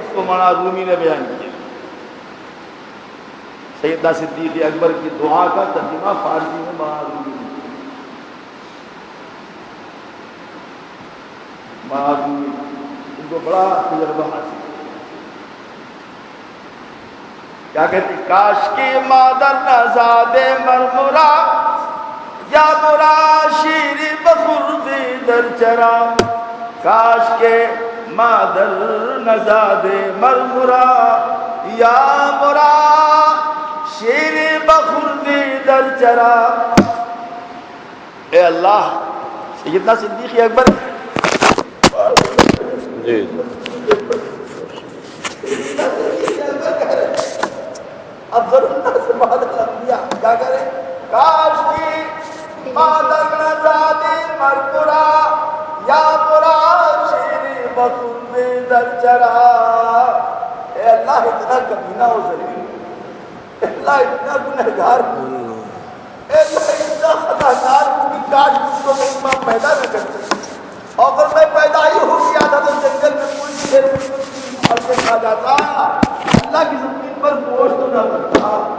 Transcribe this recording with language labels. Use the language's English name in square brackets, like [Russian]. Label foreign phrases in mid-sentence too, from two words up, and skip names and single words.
[Urdu] اس کو مولانا رومی نے بیان کیا۔ سیدنا صدیق اکبر کی دعا کا ترجمہ فارسی میں مولانا رومی نے کیا۔ مولانا رومی ان کو بڑا تجربہ حاصل ہے۔ کیا کہتے ہیں؟ [Persian] کاش کے مادر نزاد مرمرا یا مرا شیر بخرد در چرا، کاش کے مادر نزاد مرمرا یا مرا شیر بخرد در چرا۔ [Urdu] اے اللہ، سیدنا صدیق اکبر جی [Arabic] افضل الناس بعد الانبیاء [Urdu] کیا کرے؟ [Persian] کاش کی مادر نزاد مرمرا یا مرا شیر بخرد در چرا۔ [Urdu] اے اللہ اتنا کمینہ ہو ذلیل، اے اللہ اتنا گنہگار، اے اللہ اتنا خطاکار ہوں کہ کاش مجھ کو میری ماں پیدا نہ کرتی، اور اگر میں پیدا ہی ہو گیا تھا تو جنگل میں پوری دیر پھل سے کھا جاتا، اللہ کی زمین پر گوشت نہ بنتا۔